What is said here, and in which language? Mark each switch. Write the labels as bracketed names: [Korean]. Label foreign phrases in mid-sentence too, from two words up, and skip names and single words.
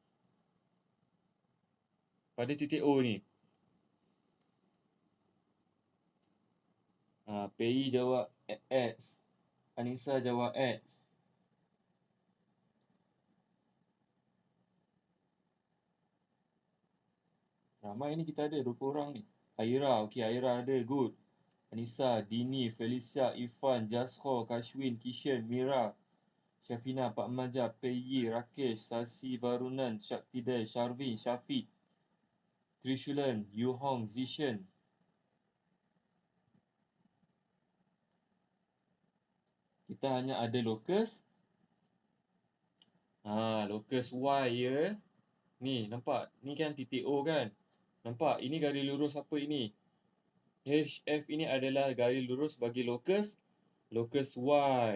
[Malay] Pada titik O ni. PI jawab X. Anissa jawab X. Ramai ni kita ada 20 orang ni. Aira, okey Aira ada, good. Anissa, Dini, Felicia, Irfan, Jasho, Kashwin, Kishan, Mira, Syafina, Pak Majab, Peyyi, Rakesh, Sasi, Varunan, Shaktidai, Sharvin, Syafiq, Trishulan, Yuhong, Zishan. Kita hanya ada locus. Locus Y ya. Ni nampak? Ni kan titik O kan? Nampak? Ini garis lurus apa ini? HF ini adalah garis lurus bagi locus Y.